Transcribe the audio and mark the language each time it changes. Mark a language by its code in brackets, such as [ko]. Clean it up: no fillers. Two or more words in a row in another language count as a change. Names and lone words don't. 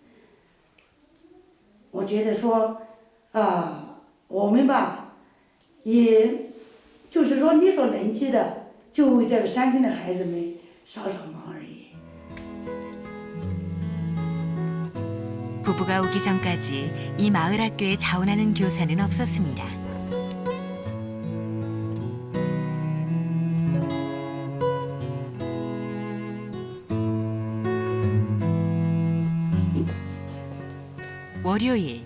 [zh] 我觉得说，我们吧。也就是说，力所能及的，就为这个山村的孩子们帮忙而已。 [ko] 부부가 오기 전까지 이 마을 학교에 자원하는 교사는 없었습니다. 월요일.